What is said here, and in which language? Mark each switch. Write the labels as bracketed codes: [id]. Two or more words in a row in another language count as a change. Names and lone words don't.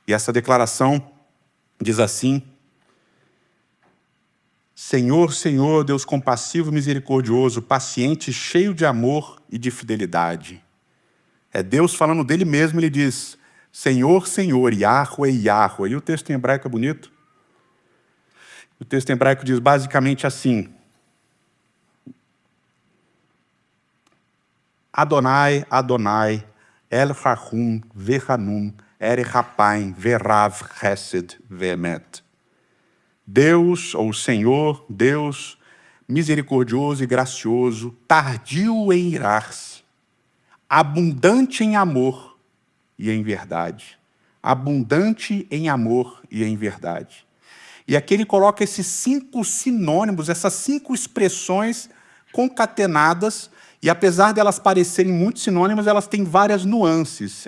[pt] E essa declaração diz assim: Senhor, Senhor, Deus compassivo e misericordioso, paciente, cheio de amor e de fidelidade. É Deus falando dele mesmo, ele diz: Senhor, Senhor, Yahweh, Yahweh. E o texto em hebraico é bonito. O texto em hebraico diz basicamente assim: [he] יהוה יהוה אל רחום וחנון ארך אפים ורב חסד ואמת. [pt] Deus, ou Senhor, Deus, misericordioso e gracioso, tardio em irar-se, abundante em amor e em verdade. Abundante em amor e em verdade. E aqui ele coloca esses 5 sinônimos, essas 5 expressões concatenadas, e apesar delas parecerem muito sinônimas, elas têm várias nuances.